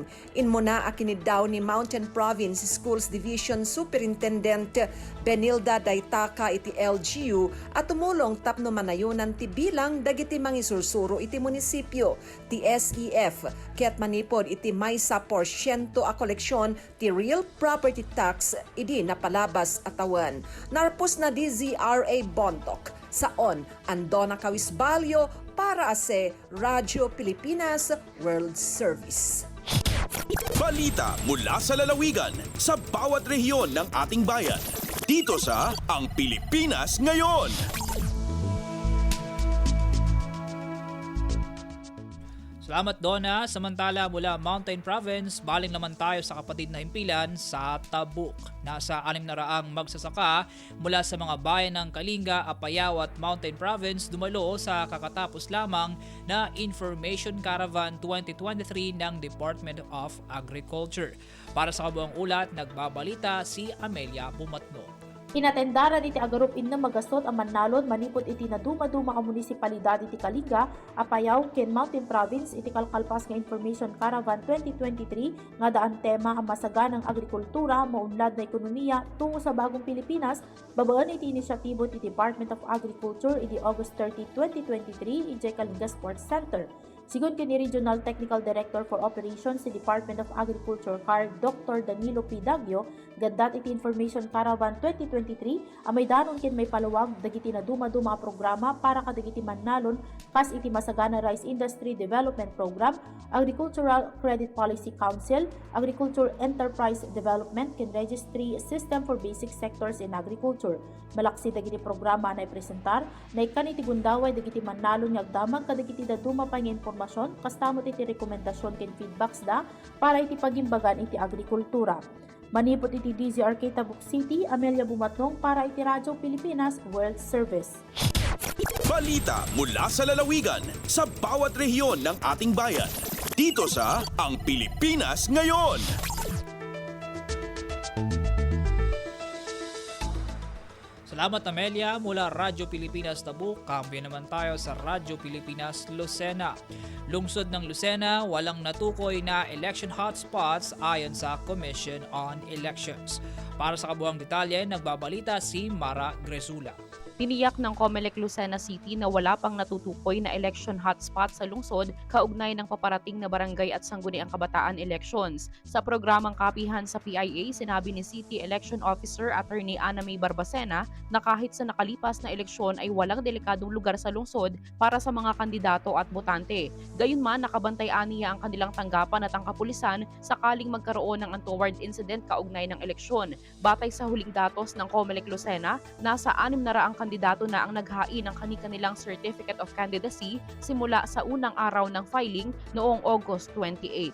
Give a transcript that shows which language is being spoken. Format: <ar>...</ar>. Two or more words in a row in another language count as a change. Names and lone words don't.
<ilo>Inmo na akinid daw ni Mountain Province Schools Division Superintendent Benilda Daytaka iti LGU at tumulong tapno manayunan ti bilang dagiti mangisursuro iti munisipyo ti SEF ket manipod iti maysa porsyento a koleksyon ti</ilo> <en>real property tax</en> <ilo>idi napalabas atawan. Narpos na DZRA Bontok saon Andona Kawisbalyo para sa Radyo Pilipinas World Service.</ilo> <tl>Balita mula sa lalawigan sa bawat rehiyon ng ating bayan. Dito sa Ang Pilipinas Ngayon. Salamat, Donna. Samantala, mula Mountain Province, baling naman tayo sa kapatid na himpilan sa Tabuk. Nasa 600 magsasaka mula sa mga bayan ng Kalinga, Apayao at Mountain Province dumalo sa kakatapos lamang na Information Caravan 2023 ng Department of Agriculture. Para sa kabuang ulat, nagbabalita si Amelia Bumatno.</tl> <ilo>Inatendaran iti agarupin na magastot ang Manalon manipot iti na duma-duma ka munisipalidad iti Kalinga, Apayao, ken Mountain Province iti kalkalpas nga Information Caravan 2023 nga daan tema ang</ilo> <tl>masaganang agrikultura, maunlad na ekonomiya tungo sa bagong Pilipinas,</tl> <ilo>babaan iti inisyatibo ti Department of Agriculture iti August 30, 2023 iti Kalinga Sports Center. Sigon kini</ilo> <en>Regional Technical Director for Operations</en> <ilo>sa Department of Agriculture CAR Dr. Danilo P. Dagyo, gandat iti Information Caravan 2023 amay danon ken may palawag dagiti na duma-duma programa para kadagiti Manalon kas iti Masagana Rice Industry Development Program, Agricultural Credit Policy Council, Agriculture Enterprise Development ken Registry System for Basic Sectors in Agriculture. Malaksi dagiti programa na ipresentar na ikan iti gundaway dagiti Manalon nga agdamag kadagiti daduma pa nga informasyon kastamot iti rekomendasyon ken feedbacks da para iti pagimbagan iti agrikultura. Manipot iti DZRK Tabuk City, Amelia Bumatnong para iti Radyo Pilipinas World Service.</ilo> <tl>Balita mula sa lalawigan sa bawat rehiyon ng ating bayan. Dito sa Ang Pilipinas Ngayon. Salamat, Amelia. Mula Radyo Pilipinas Tabuk, kambyo naman tayo sa Radyo Pilipinas Lucena. Lungsod ng Lucena, walang natukoy na</tl> <en>election hotspots</en> <tl>ayon sa Commission on Elections. Para sa kabuang detalye, nagbabalita si Mara Gresula. Tiniyak ng COMELEC Lucena City na wala pang natutukoy na</tl> <en>election hotspot</en> <tl>sa lungsod kaugnay ng paparating na barangay at sangguniang kabataan elections. Sa programang kapihan sa PIA, sinabi ni City Election Officer Attorney Ana May Barbacena na kahit sa nakalipas na eleksyon ay walang delikadong lugar sa lungsod para sa mga kandidato at botante. Gayunman, nakabantay aniya ang kanilang tanggapan at ang kapulisan sakaling magkaroon ng</tl> <en>untoward incident</en> <tl>kaugnay ng eleksyon. Batay sa huling datos ng COMELEC Lucena, nasa 600 kandidato na ang naghain ng kanilang Certificate of Candidacy simula sa unang araw ng filing noong August 28.</tl>